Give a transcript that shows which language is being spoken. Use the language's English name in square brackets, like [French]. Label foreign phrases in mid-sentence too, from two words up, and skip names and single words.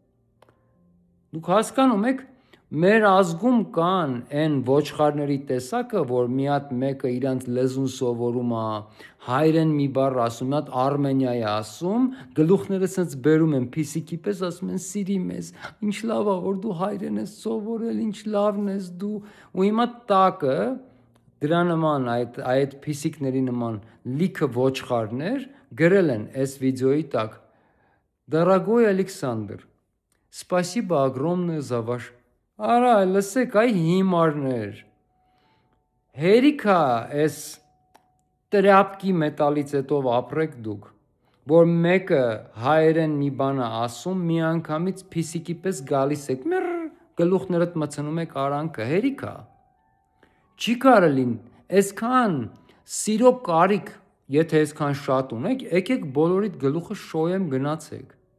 [Armenian] Դուք հասկանում եք, մեր ազգում կան այն ոչխարների տեսակը, որ մի հատ մեկը իրանց լեզուն սովորում է, հայերեն մի բառ ասում, մի հատ Արմենիա է ասում, գլուխները սենց բերում են փիսիկի պես, ասում են սիրի մեզ, ինչ լավ է, որ դու հայերեն ես սովորել, ինչ լավն ես դու, ու հիմա տակը դրա նման այդ փիսիկների նման լիքը ոչխարներ գրել են այս վիդեոյի տակ. [Russian] Дорогой Александр, спасибо огромное за ваш [Armenian] Արա, լսեք, այ հիմարներ, հերիքա այս տրապկի մետալից հետով ապրեք դուք, որ մեկը հայերեն մի բան է ասում, մի անգամից փիսիկի պես գալիս եք, մեր գլուխներդ մցնում եք արանքը, հերիքա, չի կարելին, այսքան սիրո կարիք, եթե այսքան շատ ունեք, եկեք բոլորիդ գլուխը շոյեմ գնացեք,